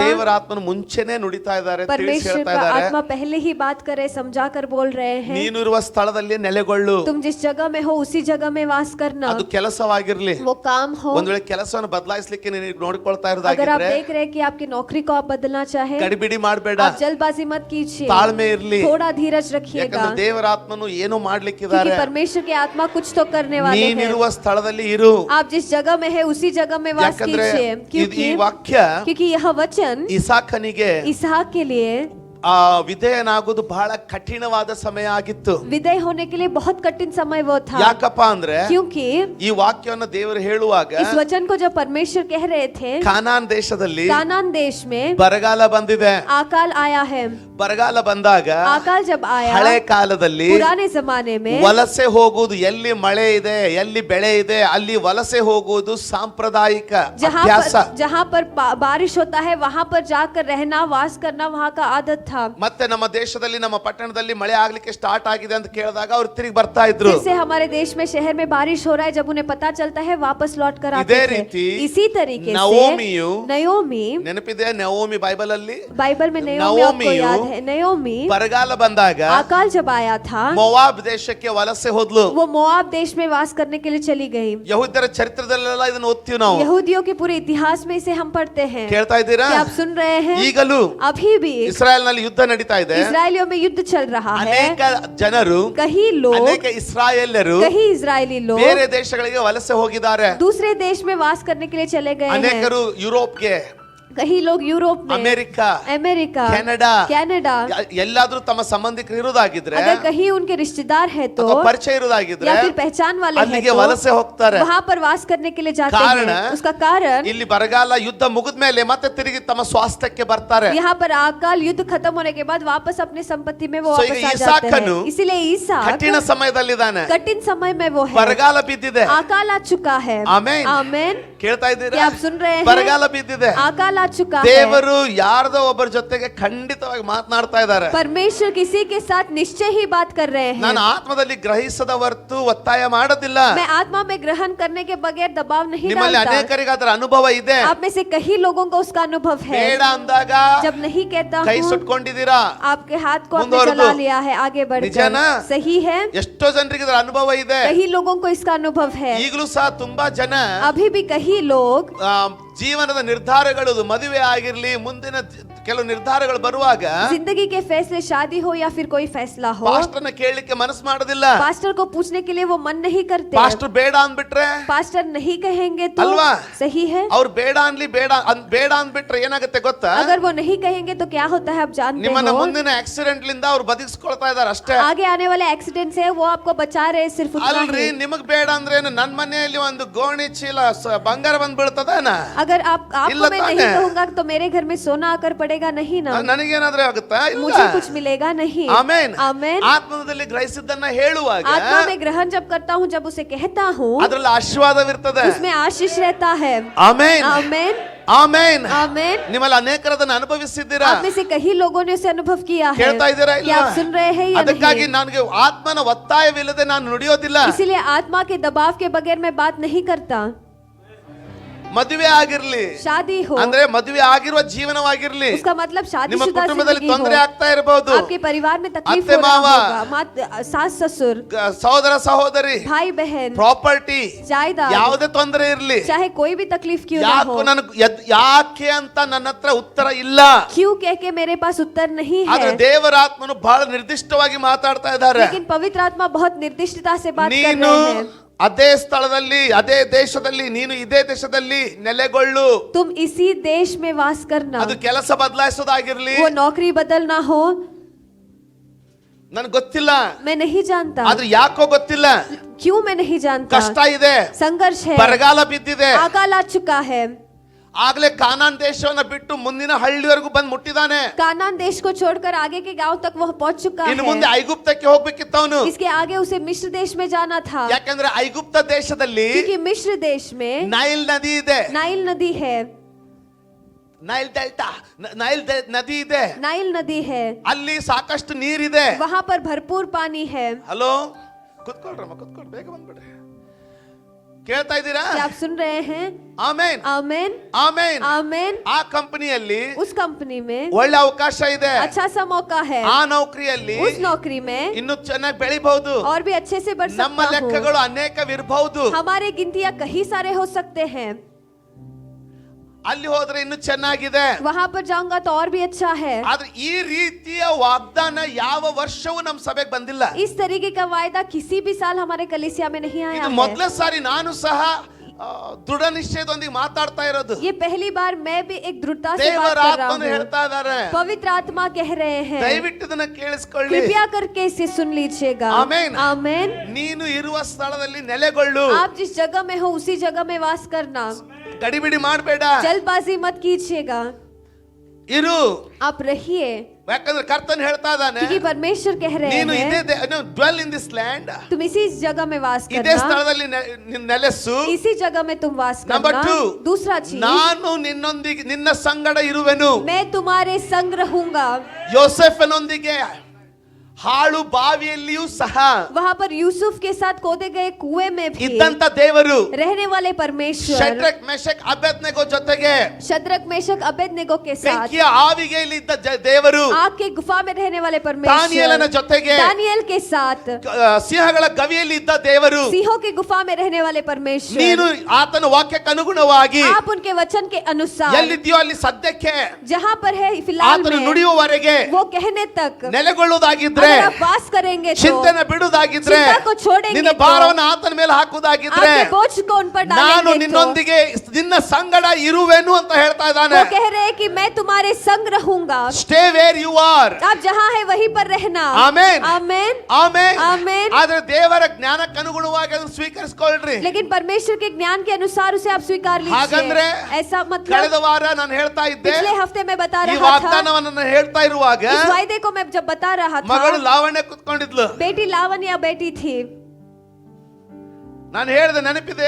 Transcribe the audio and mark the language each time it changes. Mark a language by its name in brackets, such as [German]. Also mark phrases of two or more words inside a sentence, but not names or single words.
[Kannada] ದೇವರ ಆತ್ಮನು ಮುಂಚೆನೆ ನುಡಿತಾ ಇದ್ದಾರೆ, ತಿಳಿಸಿ [Hindi] परमेश्वर [Kannada] ಹೇಳ್ತಾ [Hindi] का [Kannada] ಇದ್ದಾರೆ. [Hindi] आत्मा पहले ही बात करे, समझा कर बोल रहे हैं। [Kannada] ನೀನಿರುವ ಸ್ಥಳದಲ್ಲಿ ನೆಲೆಗೊಳ್ಳು. [Hindi] तुम जिस जगह में हो उसी जगह में वास करना। [Kannada] ಅದು ಕೆಲಸವಾಗಿರ್ಲಿ, [Hindi] वो काम हो। [Kannada] ಒಂದ್ ವೇಳೆ ಕೆಲಸವನ್ನು ಬದಲಾಯಿಸಲಿಕ್ಕೆ ನೀನು ನೋಡಿಕೊಳ್ತಾ [Hindi] अगर आप [Kannada] ಇರೋದಾಗಿದ್ರೆ [Hindi] देख रहे हैं कि आपकी नौकरी को आप बदलना चाहे, [Kannada] ಗಡಿಬಿಡಿ ಮಾಡಬೇಡ, [Hindi] आप जल्दबाजी मत कीजिए, [Kannada] ತಾಳ್ಮೆ ಇರ್ಲಿ. [Hindi] थोड़ा धीरज रखिएगा, [Kannada] ಯಾಕಂದ್ರೆ ದೇವರ ಆತ್ಮನು ಏನೋ [Hindi] क्योंकि [Kannada] ಮಾಡ್ಲಿಕ್ಕಿದ್ದಾರೆ. [Hindi] परमेश्वर की आत्मा कुछ तो करने वाले हैं। [Kannada] ನೀನಿರುವ ಸ್ಥಳದಲ್ಲಿ ಇರು. [Hindi] आप जिस जगह में है उसी जगह में वास [Kannada] ಯಾಕಂದ್ರೆ [Hindi] कीजिए, [Kannada] ಈ ವಾಕ್ಯ [Hindi] क्योंकि यह वचन [Kannada] ಇಸಾಕನಿಗೆ [Hindi] इसहाक के लिए [Kannada] ವಿಧೇಯನಾಗೋದು ಬಹಳ ಕಠಿಣವಾದ ಸಮಯ ಆಗಿತ್ತು. [Hindi] विदय होने के लिए बहुत कठिन समय वो था। [Kannada] ಯಾಕಪ್ಪ ಅಂದ್ರೆ [Hindi] क्योंकि [Kannada] ಈ ವಾಕ್ಯವನ್ನ ದೇವರು ಹೇಳುವಾಗ [Hindi] इस वचन को जब परमेश्वर कह रहे थे, [Kannada] ಕಾನಾನ್ ದೇಶದಲ್ಲಿ [Hindi] कानान देश में [Kannada] ಬರಗಾಲ ಬಂದಿದೆ. [Hindi] अकाल आया है। [Kannada] ಬರಗಾಲ ಬಂದಾಗ [Hindi] अकाल जब आया, [Kannada] ಹಳೆ ಕಾಲದಲ್ಲಿ [Hindi] पुराने जमाने में [Kannada] ವಲಸೆ ಹೋಗುವುದು, ಎಲ್ಲಿ ಮಳೆ ಇದೆ, ಎಲ್ಲಿ ಬೆಳೆ ಇದೆ, ಅಲ್ಲಿ ವಲಸೆ ಹೋಗುವುದು ಸಾಂಪ್ರದಾಯಿಕ ಅಭ್ಯಾಸ. [Hindi] जहाँ पर बारिश होता है वहाँ पर जाकर रहना, वास करना वहाँ का आदत था। [Kannada] ಮತ್ತೆ ನಮ್ಮ ದೇಶದಲ್ಲಿ, ನಮ್ಮ ಪಟ್ಟಣದಲ್ಲಿ ಮಳೆ ಆಗ್ಲಿಕ್ಕೆ ಸ್ಟಾರ್ಟ್ ಆಗಿದೆ ಅಂತ ಕೇಳಿದಾಗ ಅವ್ರು ತಿರುಗಿ ಬರ್ತಾ ಇದ್ರು. [Hindi] फिर से हमारे देश में, शहर में बारिश हो रहा है, जब उन्हें पता चलता है वापस लौट कर आते [Kannada] ಇದೇ [Hindi] थे। [Kannada] ರೀತಿ [Hindi] इसी तरीके [Kannada] ನವೋಮಿಯು, [Hindi] से नयोमी, [Kannada] ನೆನಪಿದೆ ನವೋಮಿ ಬೈಬಲ್ ಅಲ್ಲಿ? [Hindi] बाइबल में नयोमी आपको याद है? नयोमी [Kannada] ಬರಗಾಲ ಬಂದಾಗ [Hindi] अकाल जब आया था, [Kannada] ಮೋವಾಬ್ ದೇಶಕ್ಕೆ ವಲಸೆ ಹೋದ್ಲು. [Hindi] वो मोआब देश में वास करने के लिए चली गई। [Kannada] ಯಹೂದ್ಯರ ಚರಿತ್ರದಲ್ಲೆಲ್ಲ ಇದನ್ನ ಓದ್ತೀವಿ ನಾವು. [Hindi] यहूदियों के पूरे इतिहास में इसे हम पढ़ते हैं। [Kannada] ಕೇಳ್ತಾ ಇದ್ದೀರಾ? [Hindi] क्या आप सुन रहे हैं? [Kannada] ಈಗಲೂ [Hindi] अभी भी [Kannada] ಇಸ್ರಾಯೇಲ್ ನಲ್ಲಿ ಯುದ್ಧ ನಡೀತಾ ಇದೆ. [Hindi] इस्राएलियों में युद्ध चल रहा है। [Kannada] ಅನೇಕ ಜನರು, [Hindi] कई लोग, [Kannada] ಅನೇಕ ಇಸ್ರಾಯೇಲ್ಯರು [Hindi] कई इजरायली लोग [Kannada] ಬೇರೆ ದೇಶಗಳಿಗೆ ವಲಸೆ ಹೋಗಿದ್ದಾರೆ. [Hindi] दूसरे देश में वास करने के लिए चले गए हैं। [Kannada] ಅನೇಕರು ಯುರೋಪ್ಗೆ, [Hindi] कई लोग यूरोप में, [Kannada] ಅಮೆರಿಕ, [Hindi] अमेरिका, [Kannada] ಕೆನಡಾ ಎಲ್ಲಾದ್ರೂ ತಮ್ಮ ಸಂಬಂಧಿಕರು ಇರೋದಾಗಿದ್ರೆ, [Hindi] अगर कहीं उनके रिश्तेदार है तो, [Kannada] ಅಥವಾ ಪರಿಚಯ ಇರೋದಾಗಿದ್ರೆ, [Hindi] या फिर पहचान वाले हैं [Kannada] ಅಲ್ಲಿಗೆ [Hindi] तो [Kannada] ವಲಸೆ ಹೋಗ್ತಾರೆ. [Hindi] वहां पर वास करने के लिए जाते [Kannada] ಕಾರಣ, [Hindi] हैं। उसका कारण, [Kannada] ಇಲ್ಲಿ ಬರಗಾಲ ಯುದ್ಧ ಮುಗಿದ್ಮೇಲೆ ಮತ್ತೆ ತಿರುಗಿ ತಮ್ಮ ಸ್ವಾಸ್ಥ್ಯಕ್ಕೆ ಬರ್ತಾರೆ. [Hindi] यहाँ पर अकाल युद्ध खत्म होने के बाद वापस अपने संपत्ति में वो So, वापस आ [Kannada] ಈಗ [Hindi] जाते [Kannada] ಇಸಾಕನು [Hindi] हैं। इसीलिए ईसा [Kannada] ಕಠಿಣ ಸಮಯದಲ್ಲಿದ್ದಾನೆ. [Hindi] कठिन समय में वो है, [Kannada] ಬರಗಾಲ ಬಿದ್ದಿದೆ. [Hindi] अकाल आ चुका है। [Kannada] ಆಮೆನ್. [Hindi] आमेन। [Kannada] ಕೇಳ್ತಾ ಇದ್ದೀರಾ? [Hindi] क्या आप सुन रहे हैं? [Kannada] ಬರಗಾಲ ಬಿದ್ದಿದೆ. [Hindi] अकाल आ चुका है. [Kannada] ದೇವರು ಯಾರ್ದೋ ಒಬ್ಬರ ಜೊತೆಗೆ ಖಂಡಿತವಾಗಿ ಮಾತನಾಡ್ತಾ ಇದ್ದಾರೆ. [Hindi] परमेश्वर किसी के साथ निश्चय ही बात कर रहे हैं. [Kannada] ನಾನು ಆತ್ಮದಲ್ಲಿ ಗ್ರಹಿಸದ ಹೊರತು ಒತ್ತಾಯ ಮಾಡೋದಿಲ್ಲ. [Hindi] मैं आत्मा में ग्रहण करने के बगैर दबाव नहीं [Kannada] ನಿಮ್ಮಲ್ಲಿ [Hindi] डालता. [Kannada] ಅನೇಕರಿಗೆ ಅದರ ಅನುಭವ ಇದೆ. [Hindi] आप में से कई लोगों को उसका अनुभव है. [Kannada] ಬೇಡ ಅಂದಾಗ [Hindi] जब नहीं कहता [Kannada] ಕೈ [Hindi] हूँ, [Kannada] ಸುಟ್ಕೊಂಡಿದ್ದೀರಾ. [Hindi] आपके हाथ को आपने [Kannada] ಮುಂದುವರೆದು. [Hindi] जला लिया है आगे बढ़कर. [Kannada] ನಿಜನಾ? [Hindi] सही है. [Kannada] ಎಷ್ಟೋ ಜನರಿಗೆ ಇದರ ಅನುಭವ ಇದೆ. [Hindi] कई लोगों को इसका अनुभव है. [Kannada] ಈಗಲೂ ಸಹ ತುಂಬಾ ಜನ [Hindi] अभी भी कई लोग [Kannada] ಜೀವನದ ನಿರ್ಧಾರಗಳು, ಮದುವೆ ಆಗಿರ್ಲಿ, ಮುಂದಿನ ಕೆಲವು ನಿರ್ಧಾರಗಳು ಬರುವಾಗ [Hindi] जिंदगी के फैसले, शादी हो या फिर कोई फैसला हो, [Kannada] ಪಾಸ್ಟರ್ನ ಕೇಳಲಿಕ್ಕೆ ಮನಸ್ಸು ಮಾಡೋದಿಲ್ಲ. [Hindi] पास्टर को पूछने के लिए वो मन नहीं करते. [Kannada] ಪಾಸ್ಟರ್ ಬೇಡ ಅಂದ್ಬಿಟ್ರೆ, [Hindi] पास्टर नहीं कहेंगे तो [Kannada] ಅಲ್ವಾ? [Hindi] सही है. [Kannada] ಅವ್ರು ಬೇಡ ಅನ್ಲಿ, ಬೇಡ ಅಂದ್ಬಿಟ್ರೆ ಏನಾಗುತ್ತೆ ಗೊತ್ತಾ? [Hindi] अगर वो नहीं कहेंगे तो क्या होता है आप जानते [Kannada] ನಿಮ್ಮನ್ನ [Hindi] हो? [Kannada] ಮುಂದಿನ ಆಕ್ಸಿಡೆಂಟ್ ಲಿಂದ ಅವ್ರು ಬದುಕಿಸ್ಕೊಳ್ತಾ ಇದಾರೆ ಅಷ್ಟೇ. [Hindi] आगे आने वाले एक्सीडेंट से वो आपको बचा रहे हैं, सिर्फ उतना [Kannada] ಅಲ್ರಿ, [Hindi] ही. [Kannada] ನಿಮಗ್ ಬೇಡ ಅಂದ್ರೆ ಏನು? ನನ್ ಮನೆಯಲ್ಲಿ ಒಂದು ಗೋಣಿ ಚೀಲ ಬಂಗಾರ ಬಂದ್ ಬೀಳ್ತದೇನ? [Hindi] अगर आपको [Kannada] ಇಲ್ಲ [Hindi] मैं [Kannada] ತಾನೇ? [Hindi] नहीं कहूंगा तो मेरे घर में सोना आकर पड़ेगा नहीं ना. [Kannada] ನನಗೇನಾದ್ರೆ ಆಗುತ್ತಾ? [Hindi] मुझे कुछ मिलेगा नहीं. [Kannada] ಆಮೇನ್. [Hindi] आमेन. [Kannada] ಆತ್ಮದಲ್ಲಿ ಗ್ರಹಿಸಿದ್ದನ್ನ ಹೇಳುವಾಗ [Hindi] आत्मा में ग्रहण जब करता हूँ, जब उसे कहता हूँ, [Kannada] ಅದ್ರಲ್ಲಿ ಆಶೀರ್ವಾದವಿರ್ತದೆ. [Hindi] उसमें आशीष रहता है. [Kannada] ಆಮೇನ್. [Hindi] आमेन. [Kannada] ಆಮೇನ್. [Hindi] आमेन. [Kannada] ನಿಮ್ಮಲ್ಲಿ ಅನೇಕರದನ್ನ ಅನುಭವಿಸಿದ್ದೀರಾ. [Hindi] आप में से कई लोगों ने उसे अनुभव किया है. [Kannada] ಕೇಳ್ತಾ ಇದ್ದೀರಾ [Hindi] क्या [Kannada] ಇಲ್ಲ? [Hindi] आप सुन रहे हैं या [Kannada] ಅದಕ್ಕಾಗಿ [Hindi] नहीं? [Kannada] ನನಗೆ ಆತ್ಮನ ಒತ್ತಾಯವಿಲ್ಲದೆ ನಾನು ನುಡಿಯೋದಿಲ್ಲ. [Hindi] इसीलिए आत्मा के दबाव के बगैर मैं बात नहीं करता. [Kannada] ಮದುವೆ ಆಗಿರ್ಲಿ, [Hindi] शादी हो, [Kannada] ಅಂದ್ರೆ ಮದುವೆ ಆಗಿರುವ ಜೀವನವಾಗಿರ್ಲಿ, [Hindi] उसका मतलब [Kannada] ನಿಮ್ಮ [Hindi] शादीशुदा [Kannada] ಕುಟುಂಬದಲ್ಲಿ [Hindi] जिंदगी [Kannada] ತೊಂದರೆ [Hindi] हो, [Kannada] ಆಗ್ತಾ ಇರಬಹುದು. [Hindi] आपके परिवार में तकलीफ [Kannada] अत्ते [Hindi] हो रहा [Kannada] मावा, [Hindi] होगा, सास ससुर, [Kannada] ಸಹೋದರ ಸಹೋದರಿ, [Hindi] भाई बहन, [Kannada] ಪ್ರಾಪರ್ಟಿ, [Hindi] जायदाद, [Kannada] ಯಾವುದೇ ತೊಂದರೆ ಇರ್ಲಿ, [Hindi] चाहे कोई भी तकलीफ क्यों ना हो, [Kannada] ಯಾಕೆ ಅಂತ ನನ್ನ ಹತ್ರ ಉತ್ತರ ಇಲ್ಲ. [Hindi] क्यों कह के मेरे पास उत्तर नहीं [Kannada] ಆದ್ರೆ [Hindi] है. [Kannada] ದೇವರ ಆತ್ಮನು ಬಹಳ ನಿರ್ದಿಷ್ಟವಾಗಿ ಮಾತಾಡ್ತಾ ಇದ್ದಾರೆ. [Hindi] लेकिन पवित्र आत्मा बहुत निर्दिष्टता से बात कर [Kannada] ನೀನು [Hindi] रहे हैं. [Kannada] ಅದೇ ಸ್ಥಳದಲ್ಲಿ, ಅದೇ ದೇಶದಲ್ಲಿ, ನೀನು ಇದೇ ದೇಶದಲ್ಲಿ ನೆಲೆಗೊಳ್ಳು. [Hindi] तुम इसी देश में वास करना. [Kannada] ಅದು ಕೆಲಸ ಬದಲಾಯಿಸೋದಾಗಿರ್ಲಿ, [Hindi] वो नौकरी बदलना हो, [Kannada] ನನ್ಗೆ ಗೊತ್ತಿಲ್ಲ. [Hindi] मैं नहीं जानता. [Kannada] ಆದ್ರೆ ಯಾಕೋ ಗೊತ್ತಿಲ್ಲ, [Hindi] क्यों मैं नहीं जानता. [Kannada] ಕಷ್ಟ ಇದೆ, [Hindi] संघर्ष है, [Kannada] ಬರಗಾಲ ಬಿದ್ದಿದೆ. [Hindi] अकाल आ चुका है. [Kannada] ಆಗ್ಲೇ ಕಾನಾನ್ ದೇಶವನ್ನ ಬಿಟ್ಟು ಮುಂದಿನ ಹಳ್ಳಿವರೆಗೂ ಬಂದು ಮುಟ್ಟಿದಾನೆ. [Hindi] कानान देश को छोड़कर आगे के गांव तक वह पहुंच चुका [Kannada] ಇನ್ನು [Hindi] है. [Kannada] ಮುಂದೆ ಐಗುಪ್ತಕ್ಕೆ ಹೋಗ್ಬೇಕಿತ್ತು ಅವನು. [Hindi] इसके आगे उसे मिस्र देश में जाना था. [Kannada] ಯಾಕಂದ್ರೆ ಐಗುಪ್ತ ದೇಶದಲ್ಲಿ [Hindi] क्योंकि मिस्र देश में [Kannada] ನೈಲ್ ನದಿ ಇದೆ. [Hindi] नाइल नदी है. [Kannada] ನೈಲ್ ಡೆಲ್ಟಾ, ನೈಲ್ ನದಿ ಇದೆ. [Hindi] नाइल नदी है. [Kannada] ಅಲ್ಲಿ ಸಾಕಷ್ಟು ನೀರಿದೆ. [Hindi] वहां पर भरपूर पानी है. [Kannada] ಹಲೋ, ಕುತ್ಕೊಳ್ರಮ್ಮ, ಕುತ್ಕೊಳ್ರಿ, ಬೇಗ ಬಂದ್ಬಿಡ್ರಿ. ಕೇಳ್ತಾ ಇದ್ದೀರಾ? [Hindi] क्या आप सुन रहे हैं? [Kannada] ಆಮೇನ್. [Hindi] आमेन. [Kannada] ಆಮೇನ್. [Hindi] आमेन. [Kannada] ಆ ಕಂಪನಿಯಲ್ಲಿ [Hindi] उस कंपनी में [Kannada] ಒಳ್ಳೆ ಅವಕಾಶ ಇದೆ. [Hindi] अच्छा सा मौका है. [Kannada] ಆ ನೌಕರಿಯಲ್ಲಿ [Hindi] उस नौकरी में [Kannada] ಇನ್ನು ಚೆನ್ನಾಗಿ ಬೆಳಿಬಹುದು. [Hindi] और भी अच्छे से बढ़ [Kannada] ನಮ್ಮ [Hindi] सकता हूँ. [Kannada] ಲೆಕ್ಕಗಳು ಅನೇಕವಿರಬಹುದು. [Hindi] हमारे गिनतियां कई सारे हो सकते हैं. [Kannada] ಅಲ್ಲಿ ಹೋದ್ರೆ ಇನ್ನು ಚೆನ್ನಾಗಿದೆ. [Hindi] वहां पर जाऊंगा तो और भी अच्छा है. [Kannada] ಆದ್ರೆ ಈ ರೀತಿಯ ವಾಗ್ದಾನ ಯಾವ ವರ್ಷವೂ ನಮ್ಮ ಸಭೆಗೆ ಬಂದಿಲ್ಲ. [Hindi] इस तरीके का वायदा किसी भी साल हमारे कलीसिया में नहीं आया [Kannada] ಇದು [Hindi] है. [Kannada] ಮೊದಲನೇ ಸಾರಿ ನಾನು ಸಹ ದೃಢ ನಿಶ್ಚಯದೊಂದಿಗೆ ಮಾತಾಡ್ತಾ ಇರೋದು. [Hindi] ये पहली बार मैं भी एक दृढ़ता से बात [Kannada] ದೇವರ [Hindi] कर रहा [Kannada] ಆತ್ಮನು [Hindi] हूँ. [Kannada] ಹೇಳ್ತಾ ಇದ್ದಾರೆ. [Hindi] पवित्र आत्मा कह रहे हैं. [Kannada] ದಯವಿಟ್ಟು ಇದನ್ನ ಕೇಳಿಸ್ಕೊಳ್ಳಿ. [Hindi] कृपया करके इसे सुन लीजिएगा. आमेन. आमेन. [Kannada] ನೀನು ಇರುವ ಸ್ಥಳದಲ್ಲಿ ನೆಲೆಗೊಳ್ಳು. [Hindi] आप जिस जगह में हो उसी जगह में वास करना. [Kannada] ಗಡಿಬಿಡಿ ಮಾಡಬೇಡ. [Hindi] जल्दबाजी मत कीजिएगा. [Kannada] ಇರು. [Hindi] आप रहिए. [Kannada] ಯಾಕಂದ್ರೆ ಕರ್ತನ್ ಹೇಳ್ತಾ ಇದ್ದಾನೆ, [Hindi] क्योंकि परमेश्वर कह रहे [Kannada] ನೀನು ಇದೇ [Hindi] हैं [English] dwell in this land, [Hindi] तुम इसी जगह में वास [Kannada] ಇದೇ [Hindi] करना. [Kannada] ಸ್ಥಳದಲ್ಲಿ ನೆಲೆಸು. [Hindi] इसी जगह में तुम वास [English] Number [Hindi] करना. [English] 2, [Hindi] दूसरा चीज, [Kannada] ನಾನು ನಿನ್ನೊಂದಿಗೆ ನಿನ್ನ ಸಂಗಡ ಇರುವೆನು. [Hindi] मैं तुम्हारे संग रहूंगा. [Kannada] ಯೋಸೆಫನೊಂದಿಗೆ ಹಾಳು ಬಾವಿಯಲ್ಲಿಯೂ ಸಹ [Hindi] वहाँ पर यूसुफ के साथ खोदे गए कुएं में भी [Kannada] ಇದ್ದಂತ ದೇವರು [Hindi] रहने वाले परमेश्वर [Kannada] ಶದ್ರಕ್ ಮೆಷಕ್ ಅಬೇದ್ನೆಗೋ ಜೊತೆಗೆ [Hindi] शद्रक मेशक अबेदनेगो के साथ [Kannada] ಬೆಂಕಿಯ ಆವಿಗೆಯಲ್ಲಿ ಇದ್ದ ದೇವರು [Hindi] आग के गुफा में रहने वाले [Kannada] ದಾನಿಯೇಲನ [Hindi] परमेश्वर [Kannada] ಜೊತೆಗೆ [Hindi] दानियल के साथ [Kannada] ಸಿಂಹಗಳ ಗವಿಯಲ್ಲಿ ಇದ್ದ ದೇವರು. [Hindi] सिंहों के गुफा में रहने वाले परमेश्वर [Kannada] ನೀನು ಆತನ ವಾಕ್ಯಕ್ಕೆ ಅನುಗುಣವಾಗಿ [Hindi] आप उनके वचन के अनुसार [Kannada] ಎಲ್ಲಿದೆಯೋ ಅಲ್ಲಿ ಸದ್ಯಕ್ಕೆ [Hindi] जहाँ पर है फिलहाल [Kannada] ಆತನು [Hindi] में [Kannada] ನುಡಿಯುವವರೆಗೆ [Hindi] वो कहने तक [Kannada] ನೆಲೆಗೊಳ್ಳುವುದಾಗಿದ್ರೆ, [Hindi] अगर आप वास करेंगे तो [Kannada] ಚಿಂತನೆ ಬಿಡುವುದಾಗಿದ್ರೆ, [Hindi] चिंता को छोड़ेंगे [Kannada] ನಿನ್ನ [Hindi] तो, [Kannada] ಭಾರವನ್ನು ಆತನ ಮೇಲೆ ಹಾಕುವುದಾಗಿದ್ರೆ, [Hindi] आपके बोझ को उन पर [Kannada] ನಾನು [Hindi] डालेंगे तो [Kannada] ನಿನ್ನೊಂದಿಗೆ ನಿನ್ನ ಸಂಗಡ ಇರುವೆನು ಅಂತ ಹೇಳ್ತಾ ಇದ್ದಾನೆ. [Hindi] वो कह रहे हैं कि मैं तुम्हारे संग रहूंगा. [English] Stay where you are. [Hindi] आप जहाँ है वहीं पर रहना. [Kannada] ಆಮೆನ್. [Hindi] आमेन. [Kannada] ಆಮೆನ್. [Hindi] आमेन. [Kannada] ಆದ್ರೆ ದೇವರ ಜ್ಞಾನಕ್ಕೆ ಅನುಗುಣವಾಗಿ ಅದನ್ನು ಸ್ವೀಕರಿಸಿಕೊಳ್ಳ್ರಿ. [Hindi] लेकिन परमेश्वर के ज्ञान के अनुसार उसे आप स्वीकार [Kannada] ಹಾಗಂದ್ರೆ [Hindi] लीजिए. ऐसा [Kannada] ಕಳೆದ [Hindi] मतलब [Kannada] ವಾರ ನಾನು ಹೇಳ್ತಾ ಇದ್ದೆ, [Hindi] पिछले हफ्ते में बता [Kannada] ಈ [Hindi] रहा था, [Kannada] ವಾಗ್ದಾನವನ್ನು ನಾನು ಹೇಳ್ತಾ ಇರುವಾಗ [Hindi] इस वायदे को मैं जब बता रहा था, [Kannada] ಮಗಳು ಲಾವಣ್ಯ ಕುತ್ಕೊಂಡಿದ್ಲು. [Hindi] बेटी लावण्या बैठी थी. [Kannada] ನಾನು ಹೇಳಿದೆ ನೆನಪಿದೆಯಾ?